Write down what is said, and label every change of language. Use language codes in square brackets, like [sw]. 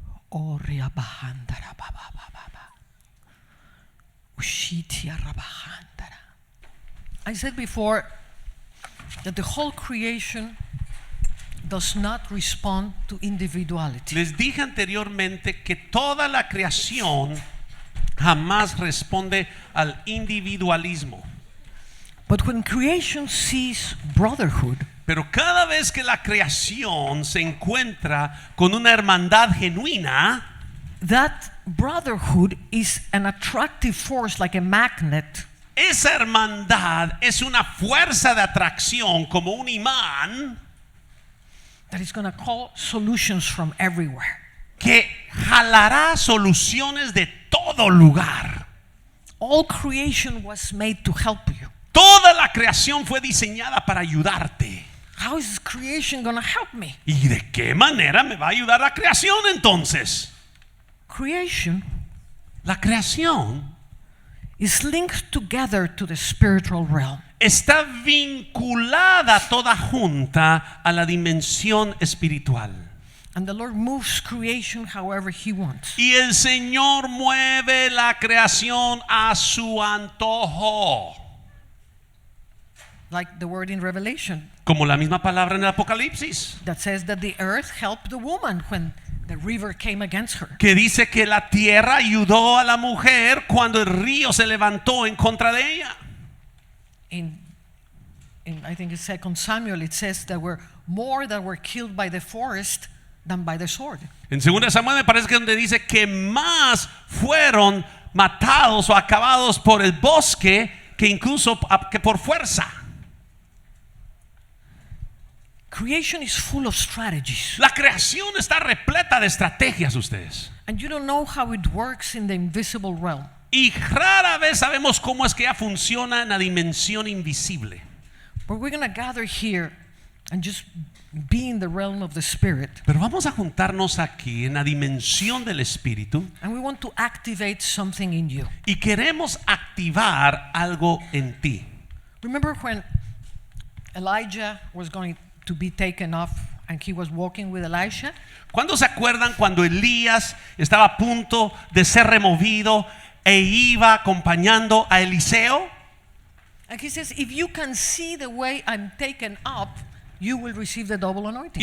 [en] Oh, riabahandara ba ba ba ba ba. Ushitia rabahandara. I said before that the whole creation does not respond to individuality. [es] Les dije anteriormente que toda la creación jamás responde al individualismo. [en] But when creation sees brotherhood, [es] Pero cada vez que la creación se encuentra con una hermandad genuina, [en] that brotherhood is an attractive force like a magnet [es] esa hermandad es una fuerza de atracción como un imán [en] that is going to call solutions from everywhere. [es] que jalará soluciones de todo lugar. [en] All creation was made to help you. [es] Toda la creación fue diseñada para ayudarte. [en] How is creation going to help me? [es] ¿Y de qué manera me va a ayudar la creación entonces? [en] Creation [es] La creación [en] is linked together to the spiritual realm. [es] está vinculada toda junta a la dimensión espiritual. [en] And the Lord moves creation however He wants. [es] Y el Señor mueve la creación a su antojo. [en] Like the word in Revelation [es] Como la misma palabra en el Apocalipsis, [en] that says that the earth helped the woman when the river came against her. [es] que dice que la tierra ayudó a la mujer cuando el río se levantó en contra de ella. [en] In I think it's 2 Samuel, it says there were more that were killed by the forest than by the sword. [es] En 2 Samuel me parece que donde dice que más fueron matados o acabados por el bosque que incluso que por fuerza. [en] Creation is full of strategies. [es] La creación está repleta de estrategias, ustedes. [en] And you don't know how it works in the invisible realm. [es] Y rara vez sabemos cómo es que ella funciona en la dimensión invisible. [en] But we're going to gather here and just be in the realm of the Spirit. [es] Pero vamos a juntarnos aquí en la dimensión del Espíritu [en] And we want to activate something in you. [es] y queremos activar algo en ti. [en] Remember when Elijah was going to be taken off and he was walking with Elisha? [es] ¿Cuándo se acuerdan cuando Elías estaba a punto de ser removido e iba acompañando a Eliseo? [en] And he says, if you can see the way I'm taken up, you will receive the double anointing.